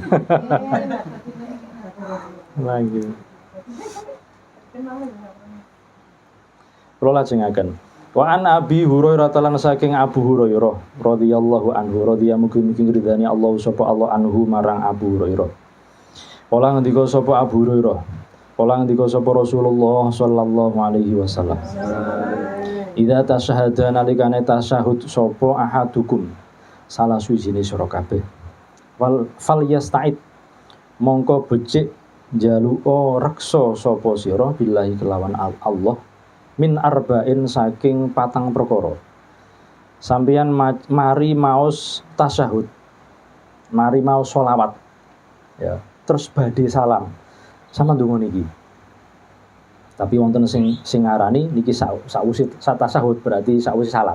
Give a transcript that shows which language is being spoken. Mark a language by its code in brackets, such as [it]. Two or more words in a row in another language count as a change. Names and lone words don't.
[jv] Lagi. Kula lajengaken. [ar] وعن أبي هريرة [jv] lan saking Abu Hurairah [ar] رضي الله عنه [jv] radhiyallahu mugi ridhani Allah sapa Allah anhu marang Abu Hurairah. Kala ngendika sapa Abu Hurairah. Kala ngendika sapa Rasulullah [ar] صلى الله عليه وسلم. إذا تشهد [jv] nalikane tasyahud sapa ahadukum salah suwijine sira kabeh. [ar] فليستعذ [jv] mongko becik njaluka reksa sapa sira billahi kelawan Allah [ar] من أربع [jv] saking 4 perkara. Sampeyan mari maos tasyahud. Mari maos selawat. Ya, terus badhe salam. Sama ndonga niki. Tapi wonten sing ngarani niki sakwise tasyahud berarti sakwise salam.